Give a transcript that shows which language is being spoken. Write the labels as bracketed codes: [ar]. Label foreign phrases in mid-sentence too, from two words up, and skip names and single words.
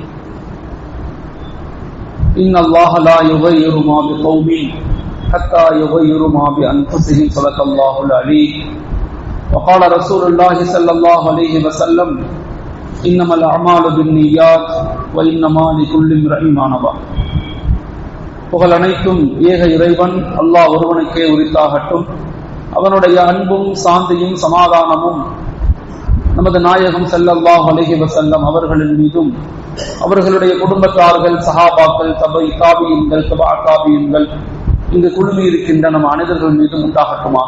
[ar] إن الله لا يغير ما بقوم حتى يغيروا ما بأنفسهم. صدق الله العليم. وقال رسول الله صلى الله عليه وسلم: إنما الأعمال بالنيات وإنما لكل امرئ ما نوى. [ta] புகழ் அனைத்தும் ஏக இறைவன் அல்லாஹ் ஒருவனுக்கே உரித்தாகட்டும். அவனுடைய அன்பும் சாந்தியும் சமாதானமும் நமது நாயகம் [ar] صلى الله عليه وسلم [ta] அவர்களின் மீதும், அவர்களுடைய குடும்பத்தார்கள், சஹாபாக்கள், தாபியீன்கள், தபா தாபியீன்கள், இங்கு குழுமி இருக்கின்ற நம் அனைவர்கள் மீதும் உண்டாகட்டுமாக.